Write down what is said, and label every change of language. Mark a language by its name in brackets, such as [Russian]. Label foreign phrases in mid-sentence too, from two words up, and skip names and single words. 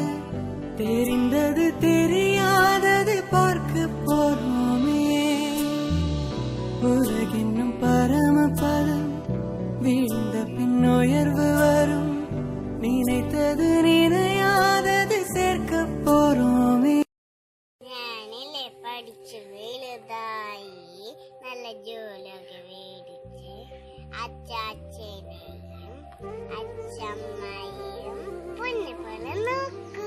[Tamil] தெரிந்தது தெரியாதது பார்க்க போறோமே. உலகென்னும் பரமபதம், வீழ்ந்த பின் உயர்வு வரும். நினைத்தது நினையாதது சேர்க்க போறோமே. [Malayalam] ഞാനില്ലേ പഠിച്ചു വലുതായി നല്ല ജോലിയൊക്കെ മേടിച്ച് അച്ചാച്ചനെയും അച്ചമ്മയെയും പൊന്നെ പോലെ നോക്കി.